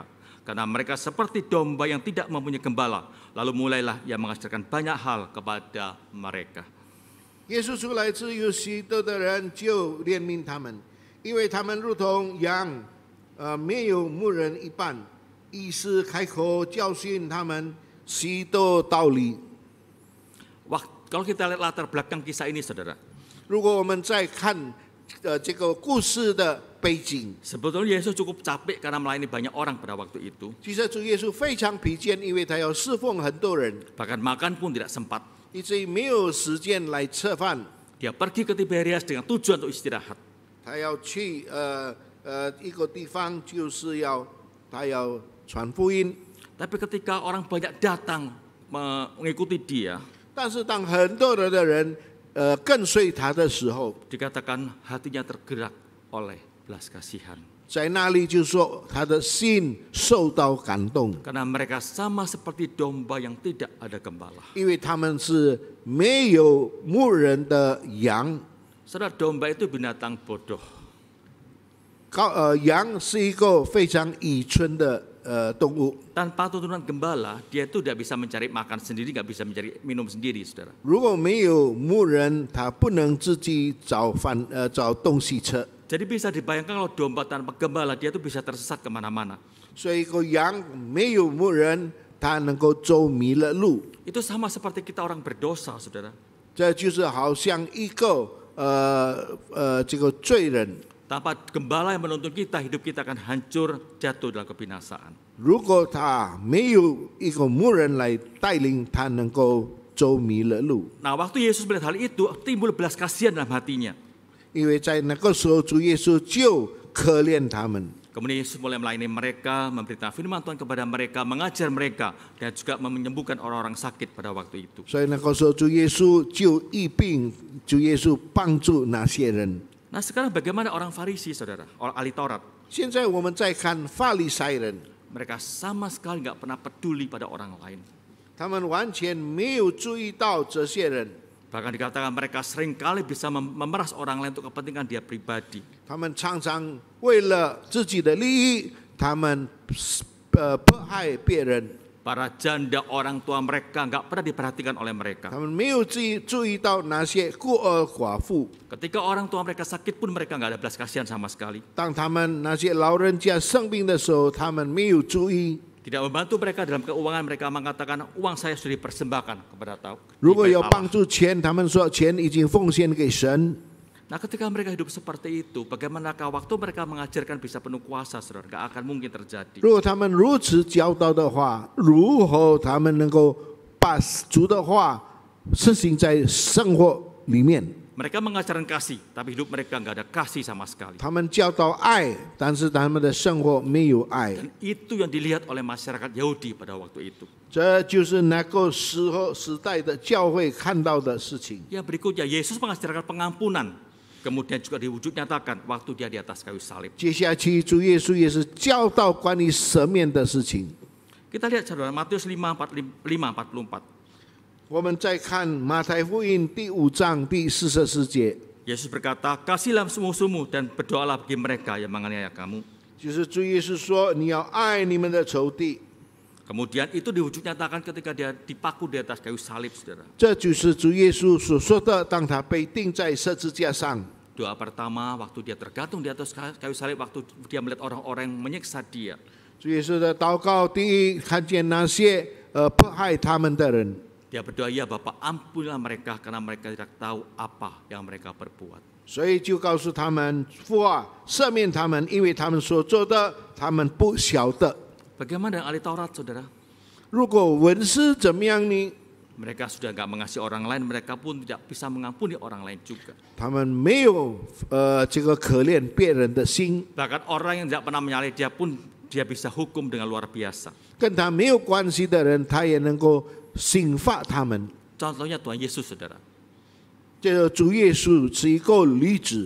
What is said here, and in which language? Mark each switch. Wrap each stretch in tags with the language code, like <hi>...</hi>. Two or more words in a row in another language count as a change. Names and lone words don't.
<id>Karena mereka seperti domba yang tidak mempunyai gembala. Lalu mulailah ia mengajarkan banyak hal kepada mereka.</id> <zh>耶稣出来之后，许多的人就怜悯他们，因为他们如同羊，没有牧人一般，于是开口教训他们许多道理。</zh> <id>Kalau kita lihat latar belakang kisah ini, saudara,</id> <zh>如果我们再看这个故事的背景，</zh> <id>Sebetulnya Yesus cukup capek karena melayani banyak orang pada waktu itu.</id> <zh>其实主耶稣非常疲倦，因为他要侍奉很多人，</zh> <id>Bahkan makan pun tidak sempat.</id> <zh>以至于没有时间来吃饭。</zh> <id>Dia pergi ke Tiberias dengan tujuan untuk istirahat.</id> <zh>他要去一个地方，就是他要传福音。</zh> <id>Tapi ketika orang banyak datang mengikuti dia,</id> <zh>但是当很多的人跟随他的时候，</zh> <id>dikatakan hatinya tergerak oleh belas kasihan.</id> <zh>在那里就说他的心受到感动，</zh> <id>Karena mereka sama seperti domba yang tidak ada gembala.</id> <zh>因为他们是没有牧人的羊。</zh> <id>Saudara, domba itu binatang bodoh.</id> <zh>羊是一个非常愚蠢的动物。</zh> <id>Tanpa tuntunan gembala, dia itu tidak bisa mencari makan sendiri, nggak bisa mencari minum sendiri, saudara.</id> <zh>如果没有牧人，他不能自己找东西吃。</zh> <id>Jadi bisa dibayangkan kalau domba tanpa gembala, dia itu bisa tersesat kemana-mana.</id> <zh>所以一个羊没有牧人，他能够走迷了路。</zh> <id>Itu sama seperti kita orang berdosa, saudara.</id> <zh>这就是好像一个这个罪人。</zh> <id>Tanpa gembala yang menuntun kita, hidup kita akan hancur, jatuh dalam kebinasaan.</id> <zh>如果他没有一个牧人来带领，他能够走迷了路。</zh> <id>Nah, waktu Yesus melihat hal itu, timbul belas kasihan dalam hatinya.</id> <zh>因为在那个时候，主耶稣就可怜他们。</zh> <id>Kemudian Yesus mulai melayani mereka, memberitakan firman Tuhan kepada mereka, mengajar mereka, dan juga menyembuhkan orang-orang sakit pada waktu itu.</id> <zh>所以那个时候，主耶稣就医病，主耶稣帮助那些人。</zh> <id>Nah, sekarang bagaimana orang Farisi, saudara, orang ahli Taurat?</id> <zh>现在我们再看法利赛人，</zh> <id>Mereka sama sekali nggak pernah peduli pada orang lain.</id> <zh>他们完全没有注意到这些人，</zh> <id>Bahkan dikatakan mereka seringkali bisa memeras orang lain untuk kepentingan dia pribadi.</id> <zh>他们常常为了自己的利益，他们迫害别人。</zh> <id>Para janda orang tua mereka nggak pernah diperhatikan oleh mereka.</id> <zh>他们没有注意到那些孤儿寡妇。</zh> <id>Ketika orang tua mereka sakit pun mereka nggak ada belas kasihan sama sekali.</id> <zh>当他们那些老人家生病的时候，他们没有注意。</zh> <id>Tidak membantu mereka dalam keuangan, mereka mengatakan uang saya sudah dipersembahkan kepada tahu.</id> <zh>如果有帮助钱，他们说钱已经奉献给神。</zh> <id>Nah, ketika mereka hidup seperti itu, bagaimanakah waktu mereka mengajarkan bisa penuh kuasa, saudara? Nggak akan mungkin terjadi.</id> <zh>如果他们如此教导的话，如何他们能够把主的话实行在生活里面？</zh> <id>Mereka mengajarkan kasih, tapi hidup mereka nggak ada kasih sama sekali.</id> <zh>他们教导爱，但是他们的生活没有爱。</zh> <id>Dan itu yang dilihat oleh masyarakat Yahudi pada waktu itu.</id> <zh>这就是那个时代的教会看到的事情。</zh> <id>Yang berikutnya, Yesus mengajarkan pengampunan. Kemudian juga diwujud nyatakan waktu dia di atas kayu salib.</id> <zh>接下去，主耶稣也是教导关于赦免的事情。</zh> <id>Kita lihat saudara, Matius 5:44.</id> <zh>我们再看马太福音第5章第44节，</zh> <id>Yesus berkata, kasihlah musuh-musuhmu dan berdoalah bagi mereka yang menganiaya kamu.</id> <zh>就是主耶稣说：“你要爱你们的仇敌。”</zh> <id>Kemudian itu diwujud nyatakan ketika dia dipaku di atas kayu salib, saudara.</id> <zh>这就是主耶稣所说的，当他被钉在十字架上。</zh> <id>Doa pertama waktu dia tergantung di atas kayu salib, waktu dia melihat orang-orang yang menyiksa dia.</id> <zh>主耶稣的祷告，第一看见那些迫害他们的人，</zh> <id>Dia berdoa, ya Bapa, ampunilah mereka karena mereka tidak tahu apa yang mereka perbuat.</id> <zh>所以就告诉他们父啊，赦免他们，因为他们所做的，他们不晓得。</zh> <id>Bagaimana dengan ahli Taurat, saudara?</id> <zh>如果文士怎么样呢？</zh> <id>Mereka sudah nggak mengasihi orang lain, mereka pun tidak bisa mengampuni orang lain juga.</id> <zh>他们没有这个可怜别人的心，</zh> <id>Bahkan orang yang tidak pernah menyalih dia pun dia bisa hukum dengan luar biasa.</id> <zh>跟他没有关系的人，他也能够刑罚他们。</zh> <id>Contohnya Tuhan Yesus, saudara.</id> <zh>这个主耶稣是一个例子，</zh>